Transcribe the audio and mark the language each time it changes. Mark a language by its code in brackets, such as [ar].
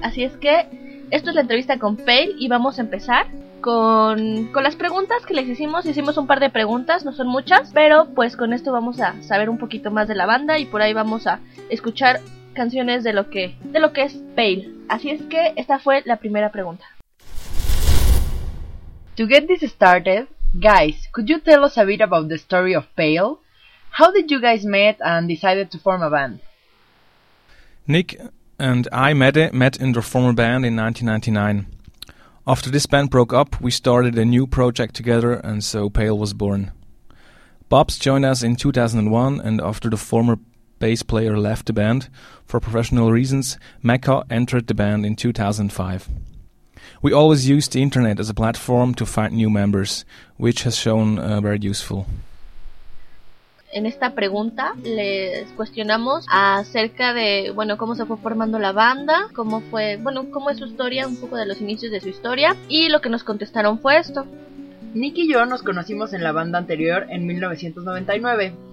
[es] Así es que esto es la entrevista con Pale, y vamos a empezar con las preguntas que les hicimos un par de preguntas, no son muchas, pero pues con esto vamos a saber un poquito más de la banda y por ahí vamos a escuchar canciones de lo que es Pale. Así es que esta fue la primera pregunta. [en] To get this started, guys, could you tell us a bit about the story of Pale? How did you guys meet and decided to form a band? Nick and I met in their former band in 1999. After this band broke up, we started a new project together, and so Pale was born. Bob's joined us in 2001, and after the former bass player left the band for professional reasons, Mecca entered the band in 2005. We always used the internet as a platform to find new members, which has shown very useful. [es] En esta pregunta les cuestionamos acerca de, bueno, cómo se fue formando la banda, cómo fue, bueno, cómo es su historia, un poco de los inicios de su historia, y lo que nos contestaron fue esto. Nick y yo nos conocimos en la banda anterior en 1999.